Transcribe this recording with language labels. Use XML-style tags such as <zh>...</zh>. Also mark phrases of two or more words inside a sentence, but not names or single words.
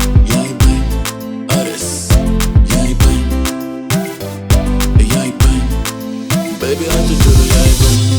<wo>Yaay bañ, Ares. Yaay bañ. Yaay bañ.</wo> <en>Baby, I just do the</en> <wo>yaay bañ.</wo>